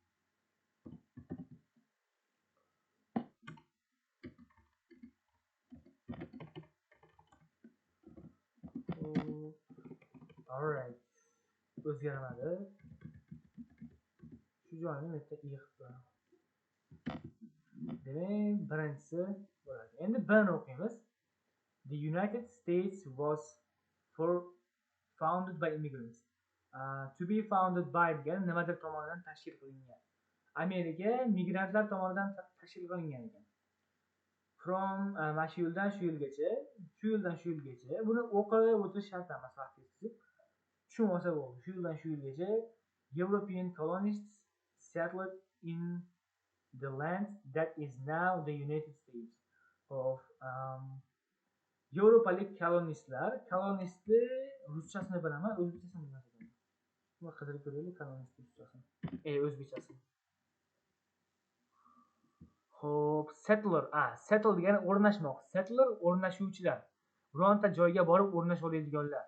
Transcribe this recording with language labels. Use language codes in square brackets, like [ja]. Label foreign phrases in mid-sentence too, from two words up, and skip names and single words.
[en] Alright. [uz] O'zgarmadi. Shu joyni bitta I qilib qo'yamiz. Demak, birinchisi bo'ladi. Endi B'ni o'qiymiz. [en] The United States was founded by immigrants. To be founded by [uz] degani nimadir tomonidan tashkil qilingan. Amerika migrantlar tomonidan tashkil qilingan ekan. From mana shu yildan shu yilgacha, shu yildan shu yilgacha buni o'qib o'tish shart emas vaqtingizni. Tushunmasa bo'ldi. Shu yildan shu yilgacha [en] European colonists settled in the land that is now the United States of [uz] Yevropalik kolonistni ruschasini bilaman, o'zbekchasini bilmas ekan. Buni qidirib ko'raylik, kolonist ruschasini. O'zbekchasini. Xo'p, settler. Settle degani o'rnashmoq. Settler o'rnashuvchilar. Bironta joyga borib o'rnashib oladiganlar.